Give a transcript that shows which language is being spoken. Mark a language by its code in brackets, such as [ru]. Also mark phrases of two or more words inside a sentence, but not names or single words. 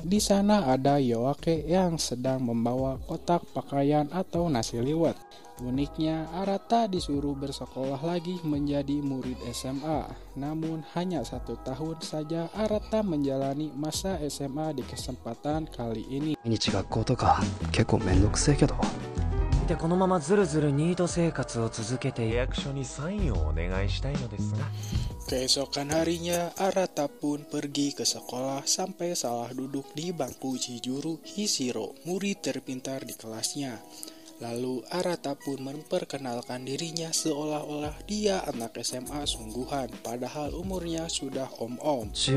[id] Di sana ada Iwake yang sedang membawa kotak pakaian atau nasi liwet. Uniknya, Arata disuruh bersekolah lagi menjadi murid SMA. Namun hanya 1 tahun saja Arata menjalani masa SMA di kesempatan kali ini. [ja] このままずるずるニート生活を続けて役所にサインをお願いしたいのですが。 [id] Keesokan harinya, Arata pun pergi ke sekolah sampai salah duduk di bangku Chijuru Hishiro, murid terpintar di kelasnya. Lalu Arata pun memperkenalkan dirinya seolah-olah dia anak SMA sungguhan, padahal umurnya sudah om-om.